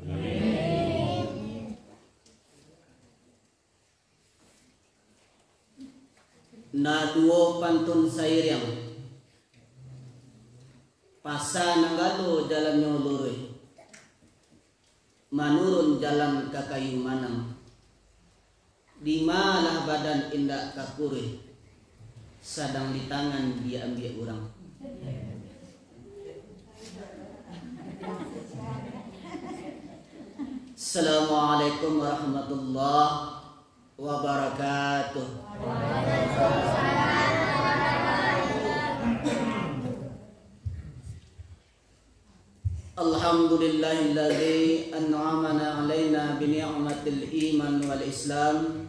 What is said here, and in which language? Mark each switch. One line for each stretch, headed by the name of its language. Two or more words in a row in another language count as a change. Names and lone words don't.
Minangkabau: Na duo pantun sairiang pasa nanggalo jalan nyolore manurun jalan kakayu manang di malah badan indak kakure sadang di tangan dia ambil orang.
Arabic: السلام عليكم ورحمة الله وبركاته. الحمد لله الذي أنعم علينا بنعمة الإيمان والإسلام.